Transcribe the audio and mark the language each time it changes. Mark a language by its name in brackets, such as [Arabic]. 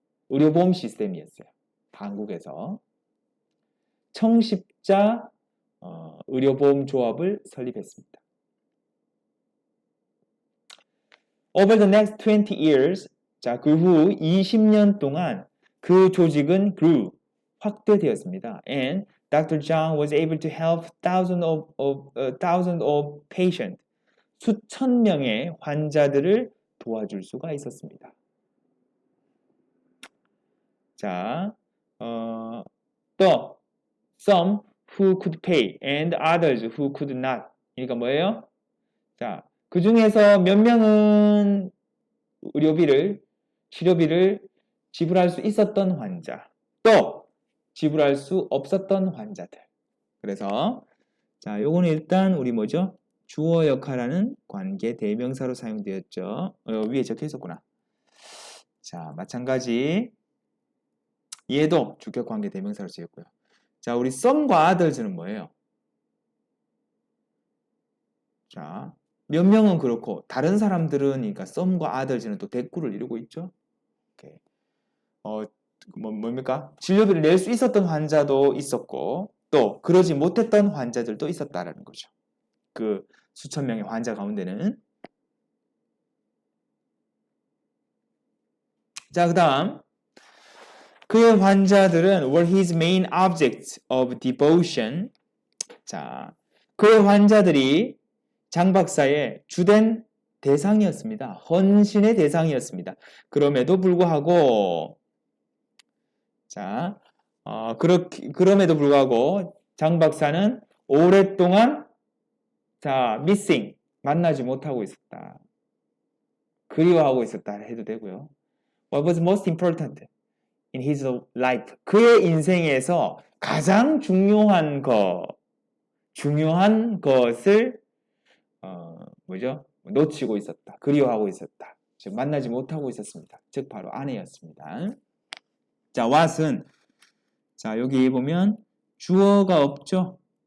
[Korean] 의료보험 시스템이었어요. 한국에서 청십자 의료보험 조합을 설립했습니다. [English] Over the next 20 years, [Korean] 자, 그 후 20년 동안 그 조직은 grew, 확대되었습니다. [English] And Dr. Zhang was able to help thousands of patients, [Korean] 수천 명의 환자들을 도와줄 수가 있었습니다. [English] 자, 또 some who could pay and others who could not. [Korean] 그러니까 뭐예요? [English] 자, [Korean] 그 중에서 몇 명은 치료비를 지불할 수 있었던 환자, 또 지불할 수 없었던 환자들. 그래서 자, 요거는 일단 우리 뭐죠? 주어 역할하는 관계 대명사로 사용되었죠. 위에 적혀 있었구나. 자, 마찬가지 얘도 주격 관계 대명사로 쓰였고요. 자, 우리 some과 others는 뭐예요? 자, 몇 명은 그렇고 다른 사람들은 그러니까 some과 others는 또 대꾸를 이루고 있죠. 오케이. 뭡니까? 진료비를 낼 수 있었던 환자도 있었고 또 그러지 못했던 환자들도 있었다라는 거죠. 그 수천 명의 환자 가운데는. [English] 자, [Korean] 그 다음 그의 환자들은 [English] were his main objects of devotion. [Korean] 자, 그의 환자들이 장 박사의 주된 대상이었습니다. 헌신의 대상이었습니다. 그럼에도 불구하고 자, 그럼에도 불구하고 장 박사는 오랫동안 자, missing 만나지 못하고 있었다. 그리워하고 있었다 해도 되고요. [English] What was most important in his life? [Korean] 그의 인생에서 가장 중요한 것을 뭐죠? 놓치고 있었다. 그리워하고 있었다. 즉 만나지 못하고 있었습니다. 즉 바로 아내였습니다. 자, what은 자, 여기 보면 주어가 없죠?